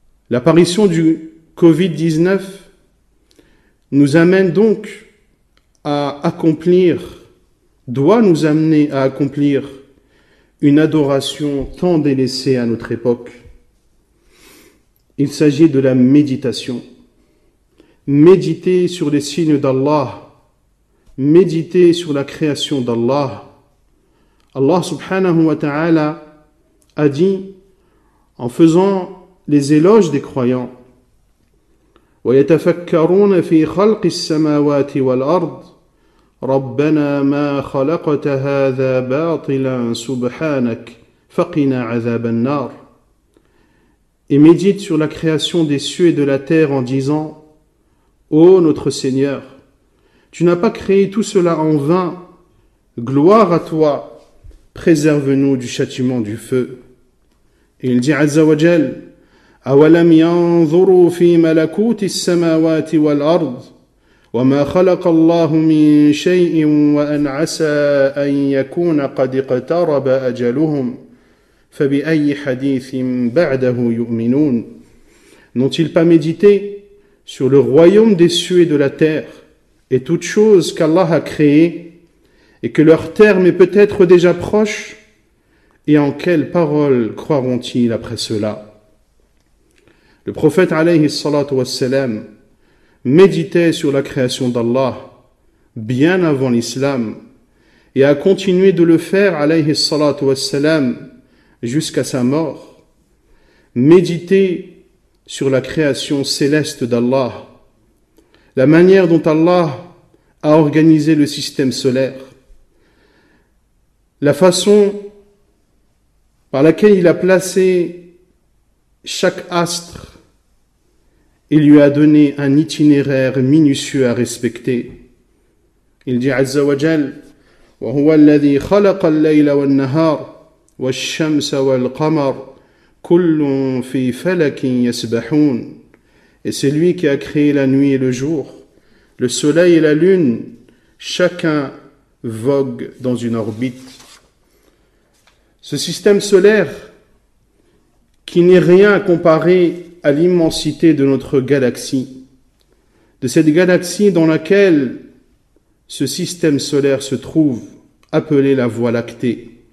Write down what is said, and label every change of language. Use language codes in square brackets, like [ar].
[fr] L'apparition du Covid-19 nous amène donc à accomplir, doit nous amener à accomplir une adoration tant délaissée à notre époque. Il s'agit de la méditation. Méditer sur les signes d'Allah méditer sur la création d'Allah. [ar] Allah subhanahu wa ta'ala [fr] a dit, en faisant les éloges des croyants, [ar] وَيَتَفَكَّرُونَ فِي خَلْقِ السَّمَاوَاتِ وَالْأَرْضِ رَبَّنَا مَا خَلَقْتَ هَذَا بَاطِلًا سُبْحَانَكَ فَقِنَا عَذَابَ النَّارِ. [fr] Et médite sur la création des cieux et de la terre en disant, ô notre Seigneur, tu n'as pas créé tout cela en vain, gloire à toi, préserve-nous du châtiment du feu. Et il dit [ar] Azza wa Jal, أَوَلَمْ يَنظُرُوا فِي مَلَكُوتِ السَّمَاوَاتِ وَالْأَرْضِ وَمَا خَلَقَ اللَّهُ مِنْ شَيْءٍ وَأَنْ عَسَىٰ أَنْ يَكُونَ قَدِ اقْتَرَبَ أَجَلُهُمْ فَبِأَيِّ حَدِيثٍ بَعْدَهُ يُؤْمِنُونَ. [fr] N'ont-ils pas médité sur le royaume des cieux et de la terre et toutes choses qu'Allah a créées et que leur terme est peut-être déjà proche, et en quelles paroles croiront-ils après cela? Le prophète [ar] alayhi salatu wassalam [fr] méditait sur la création d'Allah bien avant l'islam et a continué de le faire alayhi salatu wassalam jusqu'à sa mort. Méditer sur la création céleste d'Allah, la manière dont Allah a organisé le système solaire, la façon par laquelle il a placé chaque astre et lui a donné un itinéraire minutieux à respecter. Il dit [ar] Azza wa Jal, وَهُوَ الَّذِي خَلَقَ اللَّيْلَ وَالنَّهَارَ وَالشَّمْسَ وَالْقَمَرَ كُلٌّ فِي فَلَكٍ يَسْبَحُونَ. [fr] Et c'est lui qui a créé la nuit et le jour, le soleil et la lune, chacun vogue dans une orbite. Ce système solaire, qui n'est rien comparé à l'immensité de notre galaxie, de cette galaxie dans laquelle ce système solaire se trouve, appelée la Voie lactée.